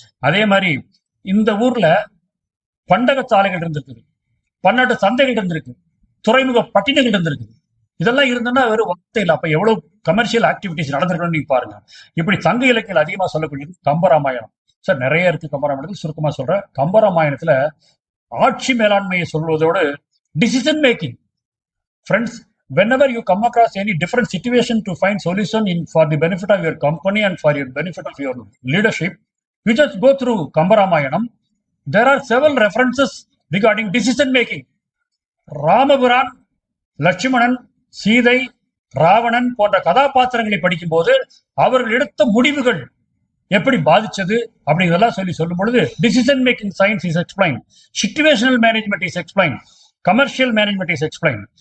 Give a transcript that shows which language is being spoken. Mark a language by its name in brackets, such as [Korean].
[Tamil] அதே மாதிரி இந்த ஊர்ல பண்டக சாலைகள் இருந்திருக்குது, பன்னாட்டு சந்தைகள் இருந்திருக்கு, துறைமுக பட்டினங்கள் இருந்திருக்கு. இதெல்லாம் இருந்ததுன்னா வெறும் வார்த்தை இல்லை. அப்ப எவ்வளவு கமர்ஷியல் ஆக்டிவிட்டிஸ் நடந்திருக்கணும்னு நீங்க பாருங்க. இப்படி சங்க இலக்கியம் அதிகமா சொல்லக்கூடியது கம்பராமாயணம். சார் நிறைய இருக்கு கம்பராமாயணத்தில், சுருக்கமா சொல்றேன். கம்பராமாயணத்துல ஆட்சி மேலாண்மையை சொல்வதோடு decision making. [English] Friends, whenever you come across any different situation to find solution in for the benefit of your company and for your benefit of your leadership, you just go through Kambaramayana. There are several references regarding decision making. [Tamil] ராமபுரான், Lakshmanan, Sita, Ravanan போன்ற கதாபாத்திரங்களை படிக்கும் போது அவர்கள் எடுத்த முடிவுகள் எப்படி பாதிச்சது அப்படிங்கிறதெல்லாம் சொல்லும் பொழுது decision making science is explain, situational management is explain, commercial management is explain.